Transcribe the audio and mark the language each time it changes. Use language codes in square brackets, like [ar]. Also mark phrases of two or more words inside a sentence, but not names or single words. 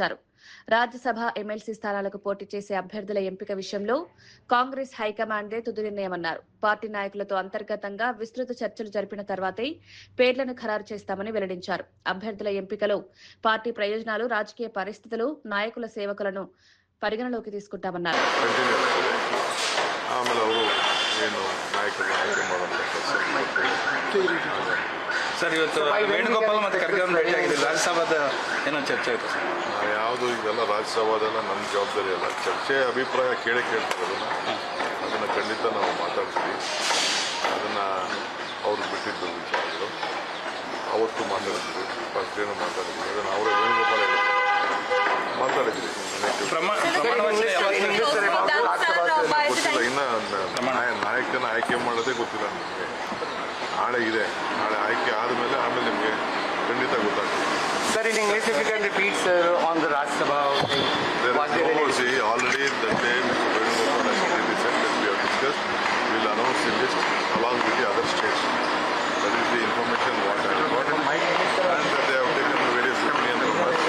[te] రాజ్యసభ ఎమ్మెల్సీ స్థానాలకు పోటీ చేసే అభ్యర్థుల ఎంపిక విషయంలో కాంగ్రెస్ హైకమాండే తుది నిర్ణయమన్నారు. పార్టీ నాయకులతో అంతర్గతంగా విస్తృత చర్చలు జరిపిన తర్వాతే పేర్లను ఖరారు చేస్తామని వెల్లడించారు. అభ్యర్థుల ఎంపికలో పార్టీ ప్రయోజనాలు, రాజకీయ పరిస్థితులు, నాయకుల సేవకులను పరిగణలోకి తీసుకుంటామన్నారు. [kn] ಸರ್ ಇವತ್ತು ವೇಣುಗೋಪಾಲ್ ಮತ್ತು ಖರ್ಗೆ ಭೇಟಿ ಆಗಿದೆ. ರಾಜ್ಯಸಭಾದ ಏನೋ ಚರ್ಚೆ ಆಯಿತು ಸರ್. ಯಾವುದು ಇದೆಲ್ಲ ರಾಜ್ಯಸಭಾದೆಲ್ಲ ನನ್ನ ಜವಾಬ್ದಾರಿ ಅಲ್ಲ. ಚರ್ಚೆ ಅಭಿಪ್ರಾಯ ಕೇಳ್ತಾರೆ ಅದನ್ನು ಖಂಡಿತ ನಾವು ಮಾತಾಡ್ತೀವಿ. ಅದನ್ನು ಅವರು ಬಿಟ್ಟಿದ್ದು ವಿಚಾರಗಳು ಅವತ್ತು ಮಾತಾಡ್ತೀವಿ. ಫಸ್ಟ್ ಏನು ಮಾತಾಡಿದ್ವಿ ಅದನ್ನು ಅವರ ವೇಣುಗೋಪಾಲ ಮಾತಾಡಿದ್ವಿ. ಗೊತ್ತಿಲ್ಲ, ಇನ್ನು ನಾಯಕನ ಆಯ್ಕೆ ಮಾಡೋದೇ ಗೊತ್ತಿಲ್ಲ ನಿಮಗೆ. ನಾಳೆ ಇದೆ, ನಾಳೆ ಆಯ್ಕೆ ಆದಮೇಲೆ ಆಮೇಲೆ ನಿಮಗೆ ಖಂಡಿತ ಗೊತ್ತಾಗ್ತದೆ. [en] Sir, in English, if you can repeat, sir, on the Rajya Sabha thing. See, already the day Mr. Venugopal has already said that we have discussed. We will announce the list along with the other states. That is the information what I have got. And that they have taken various opinions from us.